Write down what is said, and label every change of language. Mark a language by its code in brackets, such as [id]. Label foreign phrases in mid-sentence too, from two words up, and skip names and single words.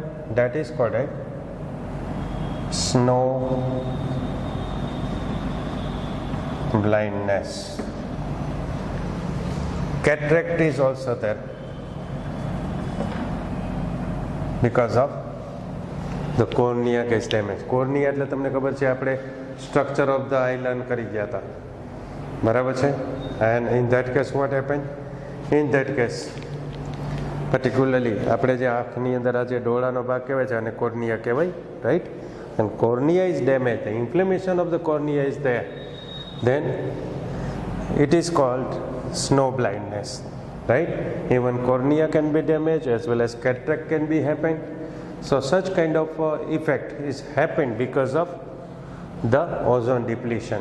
[en] That is called a snow blindness. Cataract is also there because of the cornea gets damaged. [gu] Cornea એટલે તમને ખબર છે આપણે [en] structure of the eye learn [gu] કરી ગયા હતા, બરાબર છે? [en] And in that case what happened? In that case particularly [gu] આપણે જે આંખની અંદર આ જે ડોળાનો ભાગ કહેવાય છે અને cornea કહેવાય, [en] right? And cornea is damaged, the inflammation of the cornea is there, then it is called snow blindness, right? Even cornea can be damaged as well as cataract can be happen. So such kind of effect is happened because of the ozone depletion.